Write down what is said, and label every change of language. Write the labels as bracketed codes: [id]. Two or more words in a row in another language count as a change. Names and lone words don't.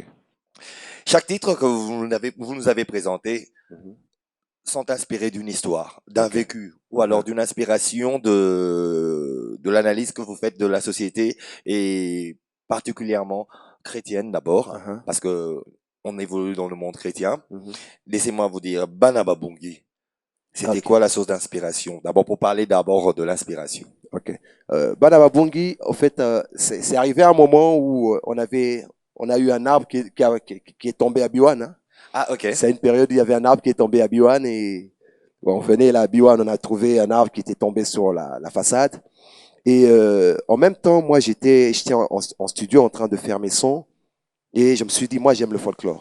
[fr] Chaque titre que vous nous avez présenté sont inspirés d'une histoire, d'un vécu, ou alors d'une inspiration de l'analyse que vous faites de la société et particulièrement chrétienne d'abord, parce que on évolue dans le monde chrétien. Laissez-moi vous dire, Banaba Bungi, c'était quoi la source d'inspiration? D'abord pour parler d'abord de l'inspiration. Ok. Banaba Bungi, en fait, c'est arrivé à un moment où on a eu un arbre qui est tombé à Biwan. Hein. Ah, ok. C'est une période où il y avait un arbre qui est tombé à Biwan et bon, on venait là à Biwan, on a trouvé un arbre qui était tombé sur la façade. Et en même temps, moi, j'étais en studio en train de faire mes sons et je me suis dit, moi, j'aime le folklore.